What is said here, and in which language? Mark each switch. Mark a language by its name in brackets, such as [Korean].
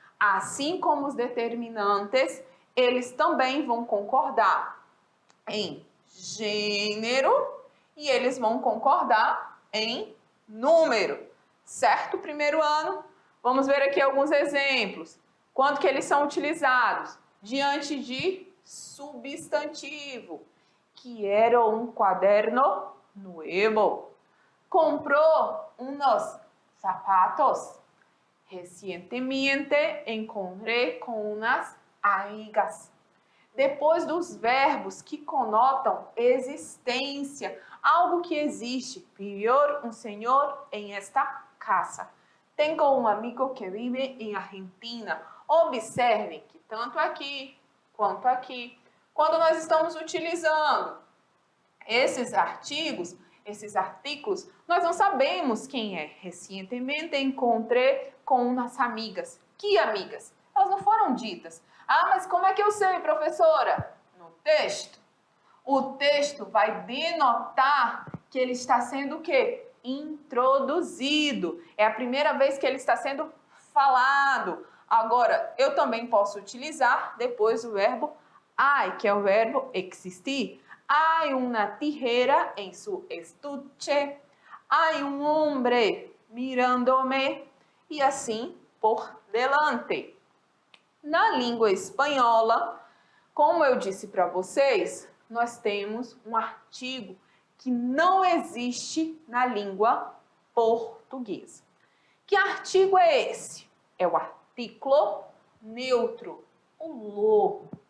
[Portuguese] Assim como os determinantes, eles também vão concordar em gênero e eles vão concordar em número. Certo? Primeiro ano. Vamos ver aqui alguns exemplos. Quando que eles são utilizados? Diante de substantivo. [Spanish] Quiero un cuaderno nuevo. Compró unos zapatos. Recientemente encontré con unas amigas. [Portuguese] Depois dos verbos que conotam existência, algo que existe. [Spanish] Vivió un señor en esta casa. [Portuguese] Tenho um amigo que vive em Argentina. Observem que tanto aqui quanto aqui, quando nós estamos utilizando esses artigos, esses artículos, nós não sabemos quem é. Recentemente encontrei com umas amigas. Que amigas? Elas não foram ditas. Ah, mas como é que eu sei, professora? No texto. O texto vai denotar que ele está sendo o quê? Introduzido. É a primeira vez que ele está sendo falado. Agora, eu também posso utilizar depois o verbo hay, que é o verbo existir. [Spanish] Hay una tijera en su estuche. Hay un hombre mirándome. [Portuguese] E assim [Spanish] por delante. [Portuguese] Na língua espanhola, como eu disse para vocês, nós temos um artigo que não existe na língua portuguesa. Que artigo é esse? É o artículo neutro, o lo.